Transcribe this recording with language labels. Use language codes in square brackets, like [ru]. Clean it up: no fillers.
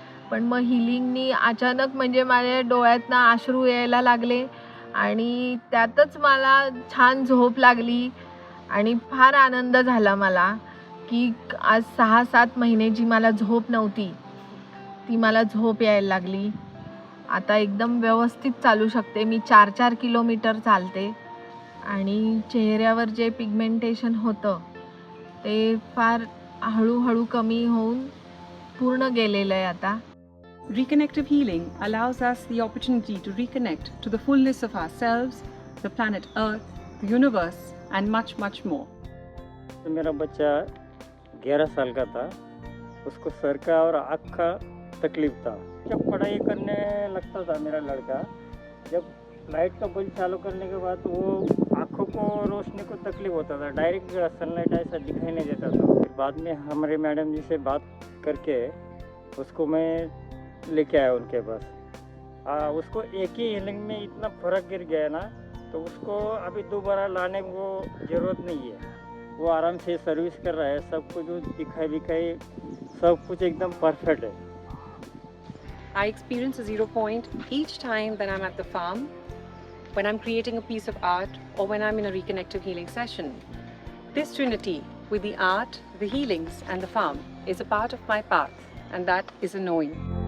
[mr] पण मग हिलिंगनी अचानक म्हणजे माझ्या डोळ्यातनं अश्रू यायला लागले, आणि त्यातच मला छान झोप लागली, आणि फार आनंद झाला मला की आज 6-7 महिने जी मला झोप नव्हती ती मला झोप यायला लागली. आता एकदम व्यवस्थित चालू शकते. मी 4-4 किलोमीटर चालते, आणि चेहऱ्यावर जे पिगमेंटेशन होतं ते फार हळूहळू कमी होऊन पूर्ण गेलेलं आहे आता. [en] Reconnective healing allows us the opportunity to reconnect to the fullness of ourselves, the planet Earth, the universe, and much more. [hi] तो मेरा बच्चा 11 साल का था, उसको सर का और आँख का तकलीफ था। जब पढ़ाई करने लगता था मेरा लड़का, जब लाइट का बल्ब चालू करने के बाद वो आँखों को रोशनी को तकलीफ होता था, डायरेक्ट सनलाइट ऐसा दिखाई नहीं देता था। फिर बाद में हमारे मैडम जी से बात करके उसको मैं लेके आया उनके पास। उसको एक ही हीलिंग में इतना फर्क गिर गया ना, तो उसको अभी दोबारा लाने को ज़रूरत नहीं है। वो आराम से सर्विस कर रहा है, सब कुछ दिखाई दिखाई सब कुछ एकदम परफेक्ट है। [en] I experience a 0 point each time that I'm at the farm, when I'm creating a piece of art, or when I'm in a reconnective healing session. This trinity with the art, the healings and the farm is a part of my path, and that is a knowing.